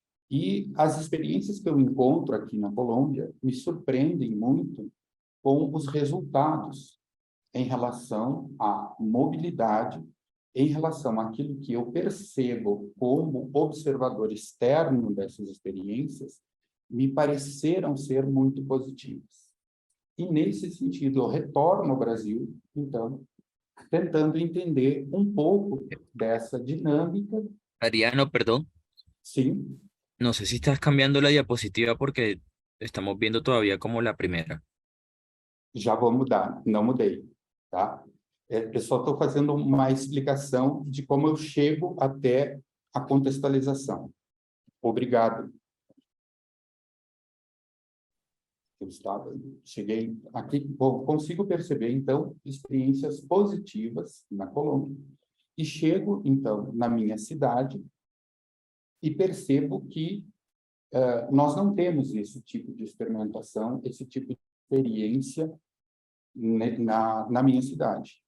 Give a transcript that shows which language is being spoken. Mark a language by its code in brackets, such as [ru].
[pt] E as experiências que eu encontro aqui na Colômbia me surpreendem muito com os resultados em relação à mobilidade, em relação àquilo que eu percebo como observador externo dessas experiências, me pareceram ser muito positivas. E, nesse sentido, eu retorno ao Brasil, então, tentando entender um pouco dessa dinâmica. [es] Ariano, perdón, [pt] Sim, [es] no sé si estás cambiando la diapositiva porque estamos viendo todavía como la primera. [pt] já vou mudar, não mudei, tá? Eu só estou fazendo uma explicação de como eu chego até a contextualização. Obrigado. Cheguei aqui, bom, consigo perceber, então, experiências positivas na Colômbia, e chego, então, na minha cidade e percebo que nós não temos esse tipo de experimentação, esse tipo de experiência na minha cidade.